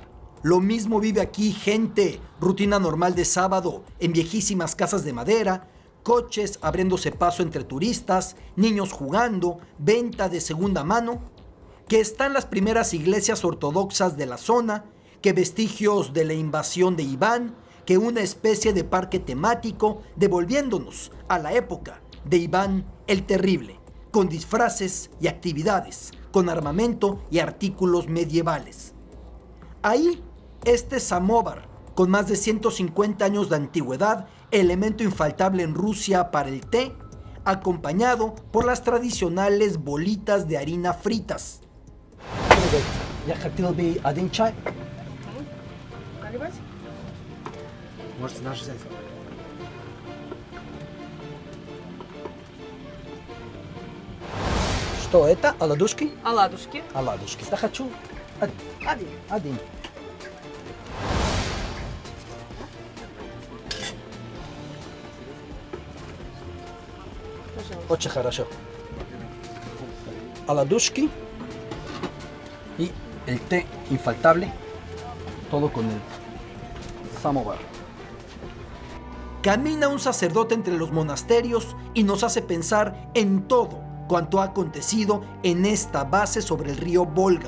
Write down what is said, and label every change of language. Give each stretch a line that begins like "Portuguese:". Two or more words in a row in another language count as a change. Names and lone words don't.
Spanish: Lo mismo vive aquí gente. Rutina normal de sábado en viejísimas casas de madera, coches abriéndose paso entre turistas, niños jugando, venta de segunda mano, que están las primeras iglesias ortodoxas de la zona, que vestigios de la invasión de Iván, que una especie de parque temático devolviéndonos a la época de Iván el Terrible, con disfraces y actividades, con armamento y artículos medievales. Ahí, este samóvar, con más de 150 años de antigüedad, elemento infaltable en Rusia para el té, acompañado por las tradicionales bolitas de harina fritas.
Russian: Что это? Оладушки? Оладушки. Оладушки. Я хочу один. Очень хорошо.
Spanish: Оладушки y el té infaltable. todo con el samovar. Camina un sacerdote entre los monasterios y nos hace pensar en todo cuanto ha acontecido en esta base sobre el río Volga.